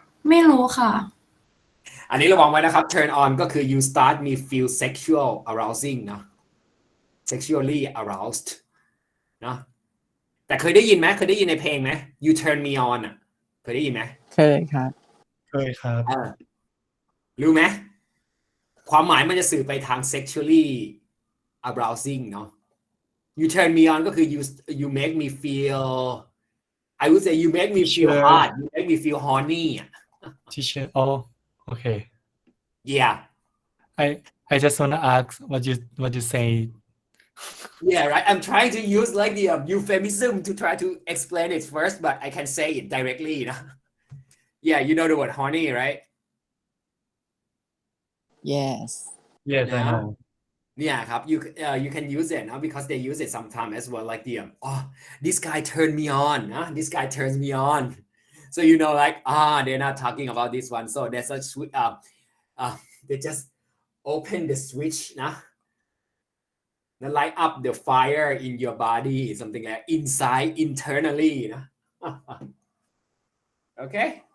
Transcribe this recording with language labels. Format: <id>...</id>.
<th>ไม่รู้ค่ะ อันนี้ระวังไว้นะครับ turn on ก็คือ</th> <en>you start me feel sexual arousing</en> <th>เนาะ sexually aroused เนาะแต่เคยได้ยินไหมเคยได้ยินในเพลงไหม</th> <en>you turn me on</en> <th>อ่ะเคยได้ยินไหม เคยครับ รู้ไหมความหมายมันจะสื่อไปทาง</th> <en>sexually arousing เนาะ you turn me on ก็คือ you make me feel I would say you make me feel hot you make me feel horny Teacher oh okay yeah I just want to ask what you say yeah right I'm trying to use like the euphemism to try to explain it first but I can say it directly yeah you know the word horny right yes I know yeah ครับ you can use it now because they use it sometimes as well like the this guy turned me on this guy turns me on so you know like they're not talking about this one so there's a they just open the switch light up the fire in your body something like inside internally okay</en>